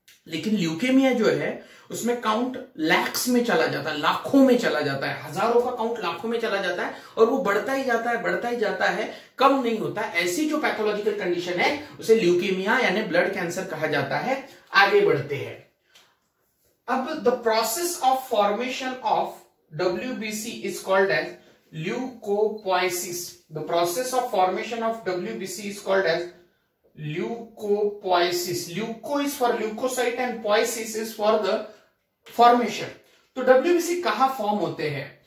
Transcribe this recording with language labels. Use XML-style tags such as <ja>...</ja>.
<hi>लेकिन ल्यूकेमिया जो है उसमें काउंट लैक्स में चला जाता है, लाखों में चला जाता है, हजारों का काउंट लाखों में चला जाता है और वो बढ़ता ही जाता है, कम नहीं होता। ऐसी जो पैथोलॉजिकल कंडीशन है उसे ल्यूकेमिया यानी ब्लड कैंसर कहा जाता है। आगे बढ़ते हैं। अब</hi> <en>The process of formation of WBC is called as leukopoiesis. The process of formation of WBC is called as leukopoiesis. Leuko is for leukocyte and poiesis is for the formation.</en> <hi>तो WBC कहाँ form होते हैं?</hi>